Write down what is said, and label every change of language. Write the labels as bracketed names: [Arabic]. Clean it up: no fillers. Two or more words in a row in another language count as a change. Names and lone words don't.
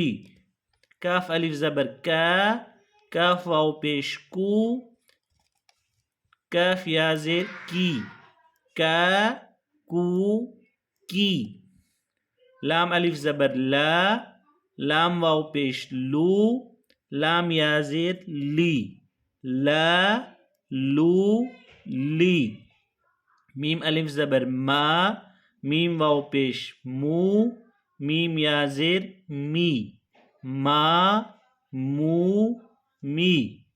[Urdu] کاف الف زبر کاف واو پیش کو، کاف یا زیر کی، کو کی. لام الف زبر لام واو پیش لو، لام یا زیر لی، لو لی. میم الف زبر میم واو پیش مو، میم یا زیر می، مو می.